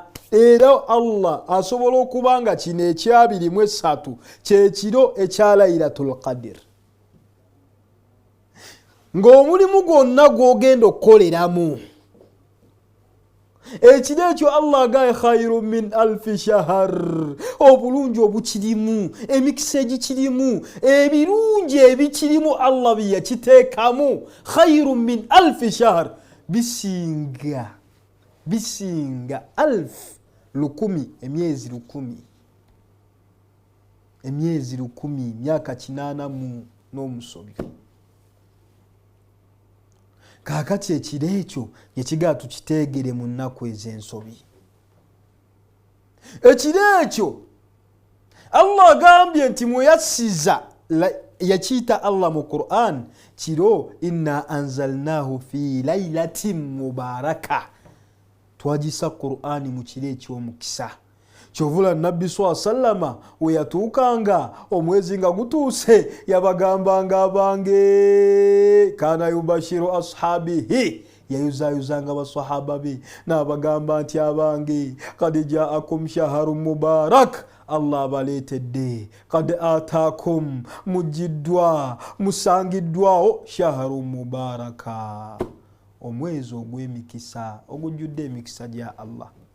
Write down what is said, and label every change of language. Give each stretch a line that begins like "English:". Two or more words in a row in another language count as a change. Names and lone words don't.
Ganda: Era Allah asobola okubanga kino ekya 23 kye kiro ekya Laylatul Qadr. ng'omulimu gwonna gw'ogenda okukoleramu. Ekiro ekyo Allah agaye
Arabic: خير من ألف شهر,
Ganda: obulungi obukirimu, emikisa egikirimu, ebirungi ebikirimu Allah bye yakiteekamu,
Arabic: خير من ألف شهر,
Ganda: bisinga alf, 1,000, emyezi 1,000, emyezi 1,000, myaka 80 n'omusobyo. Kaakati ekiro ekyo ekigaa tukiteegere mu nnaku ez'ensobi. Ekiro ekyo Allah agambye nti mweyasiza, yakiyita Allah mu Qur'an kiro
Arabic: إنا أنزلناه في ليلة مباركة,
Ganda: twagisa Qur'ani mu kiro eky'omukisa. Kyovula Nabbi SAW we yatuukanga omwezi nga gutuuse yabagambanga abange,
Arabic: كان يبشر أصحابه,
Ganda: yayuzayuzanga basahaba be n'abagamba nti abange
Arabic: قد جاءكم شهر مبارك,
Ganda: Allah abaleetedde,
Arabic: قد أتاكم,
Ganda: mujiddwa musangiddwawo
Arabic: شهر مبارك,
Ganda: omwezi ogw'emikisa ogujjudde emikisa gya Allah.